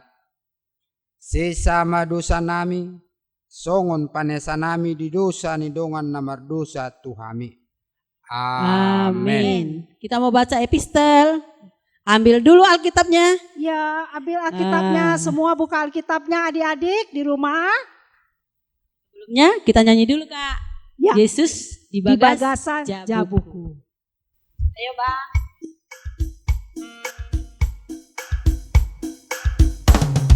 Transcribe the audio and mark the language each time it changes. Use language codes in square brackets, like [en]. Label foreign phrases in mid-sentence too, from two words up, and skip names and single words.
[bbc] Sesama dosa nami, songon panesa nami di dosa ni dongan na mardosa Tuhami. Amin. [id] Kita mau baca epistel. Ambil dulu Alkitabnya. Ya, ambil Alkitabnya, semua buka Alkitabnya adik-adik di rumah. Sebelumnya kita nyanyi dulu Kak. Ya. [bbc] Yesus di Di bagasan bagasan jabuku. jabuku. [id] Ayo Bang.